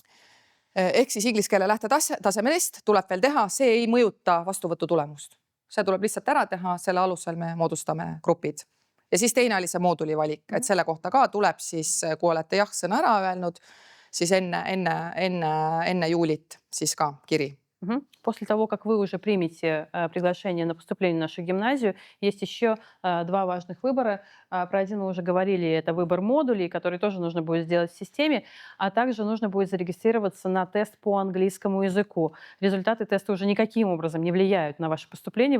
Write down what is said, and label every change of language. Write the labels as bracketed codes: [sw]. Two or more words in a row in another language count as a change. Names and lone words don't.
[et] Ehk siis inglise keele lähtetaseme test tuleb veel teha, see ei mõjuta vastuvõtu tulemust. See tuleb lihtsalt ära teha, selle alusel me moodustame grupid. Ja siis teine oli see mooduli valik, et selle kohta ka tuleb siis, kui olete jah sõna ära öelnud, siis enne juulit siis ka kiri. [ru] После того, как вы уже примете приглашение на поступление в нашу гимназию, есть еще два важных выбора. Про один мы уже говорили, это выбор модулей, который тоже нужно будет сделать в системе, а также нужно будет зарегистрироваться на тест по английскому языку. Результаты теста уже никаким образом не влияют на ваше поступление.